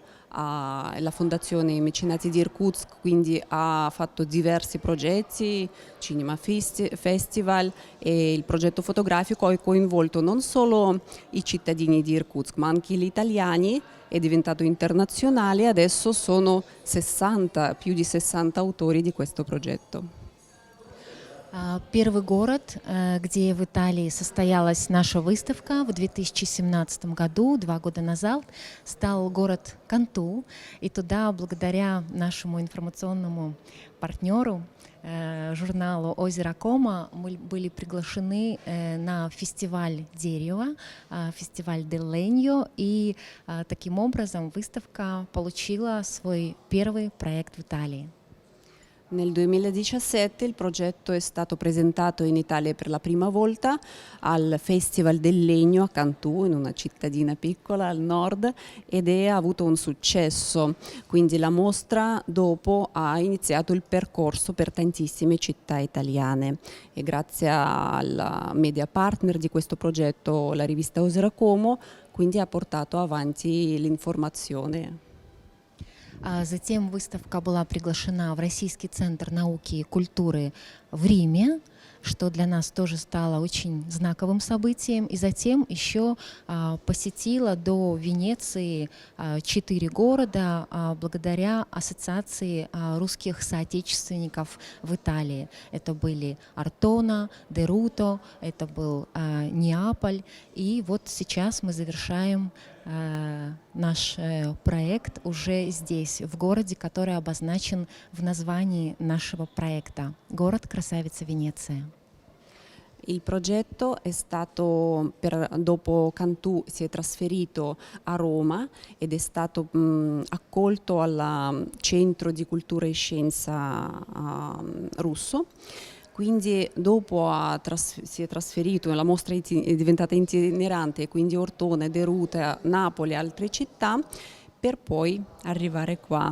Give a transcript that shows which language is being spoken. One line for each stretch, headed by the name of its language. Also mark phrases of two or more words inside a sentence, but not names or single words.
Italian: La Fondazione Mecenati di Irkutsk quindi ha fatto diversi progetti, Cinema Festival, e il progetto fotografico ha coinvolto non solo i cittadini di Irkutsk ma anche gli italiani, è diventato internazionale. Adesso sono più di 60 autori di questo progetto.
Russian: Первый город, где в Италии состоялась наша выставка в 2017 году, 2 года назад, стал город Канту. И туда, благодаря нашему информационному партнеру, журналу «Озеро Кома», мы были приглашены на фестиваль дерева, фестиваль Del Legno, и таким образом выставка получила свой первый проект в Италии.
Italian: Nel 2017 il progetto è stato presentato in Italia per la prima volta al Festival del Legno a Cantù, in una cittadina piccola al nord, ed ha avuto un successo. Quindi la mostra dopo ha iniziato il percorso per tantissime città italiane, e grazie alla media partner di questo progetto, la rivista Озеро Кома, quindi ha portato avanti l'informazione.
Russian: Затем выставка была приглашена в Российский центр науки и культуры в Риме. что для нас тоже стало очень знаковым событием. И затем еще посетила до Венеции 4 города благодаря ассоциации русских соотечественников в Италии. Это были Ортона, Деруто, это был Неаполь. И вот сейчас мы завершаем наш проект уже здесь, в городе, который обозначен в названии нашего проекта — город Красавица Венеция.
Italian: Il progetto è stato, dopo Cantù si è trasferito a Roma ed è stato accolto al Centro di Cultura e Scienza russo. Quindi dopo si è trasferito, la mostra è diventata itinerante, quindi Ortona, Deruta, Napoli e altre città, per poi arrivare qua.